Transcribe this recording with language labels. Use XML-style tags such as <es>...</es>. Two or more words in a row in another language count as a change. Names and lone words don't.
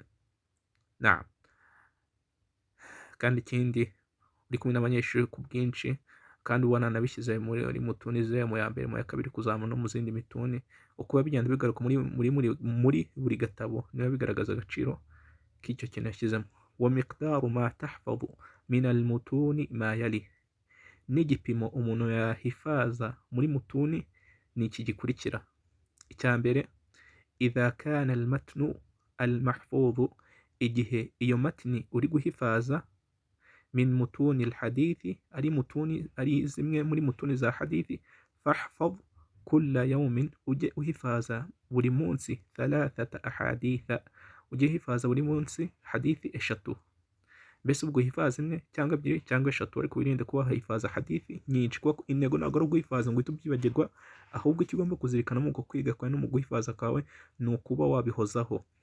<rw>Naam, kandi ikindi uri kumwe n'abanyeshuri ku bwinshi kandi ubona nabishyize muri mutuni ze mu ya mbere mu ya kabiri kuzamura no mu zindi mituni, uko bigenda bigaruka muri buri gatabo niba bigaragaza agaciro k'icyo kintu yashyizemo.</rw> <ar>ومقدار ما تحفظ من المتون ما يلي,</ar> <rw>n'igipimo umuntu yahifaza muri mutuni ni iki gikurikira. Icya mbere,</rw> <ar>إذا كان المتن المحفوظ,</ar> <rw>igihe iyo matni uri guhifaza</rw> <ar>من متون الحديث,</ar> <rw>ari zimwe muri mutuni za hadithi,</rw> <ar>فاحفظ كل يوم,</ar> <rw>ujye uhifaza buri munsi 3 ahaditha, ujye uhifaza buri munsi hadithi 3. Mbese ubwo uhifaza imwe cyangwa 2 cyangwa 3, ariko wirinde kuba wahifaza hadithi nyinshi, kuko intego ntabwo ari uguhifaza ngo uhite ubyibagirwa, ahubwo icyo ugomba kuzirikana mu kwiga kwawe no mu guhifaza kwawe ni ukuba wabihozaho.</rw>